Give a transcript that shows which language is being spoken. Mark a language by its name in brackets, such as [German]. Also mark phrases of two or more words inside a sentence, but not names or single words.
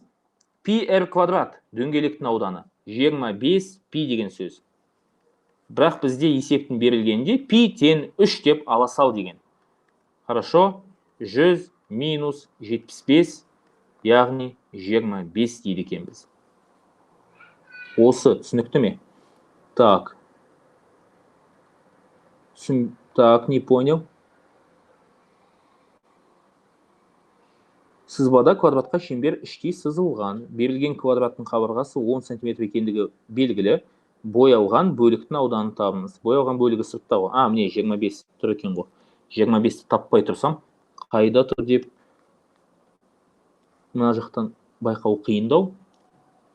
[Kazakh] Пи-р квадрат, дөңгелектің ауданы 25 пи деген сөз. Бірақ бізде есептің берілгенде пи тен 3 деп ала сал деген. [Russian] Хорошо. [Kazakh] 100 минус 75, яғни 25 дейді екенбіз. Осы түсінікті ме? [Russian] Так. Так, не понял. [Kazakh] Сызбада квадратқа шеңбер іштей сызылған. Берілген квадраттың қабырғасы 10 см екендігі белгілі. Боялған бөліктің ауданын табыңыз. Боялған бөлігі сыртта ғой. Міне 25 тұр екен ғой. 25-ті таппай тұрсам, қайда тұр деп мына жақтан байқау қиындау.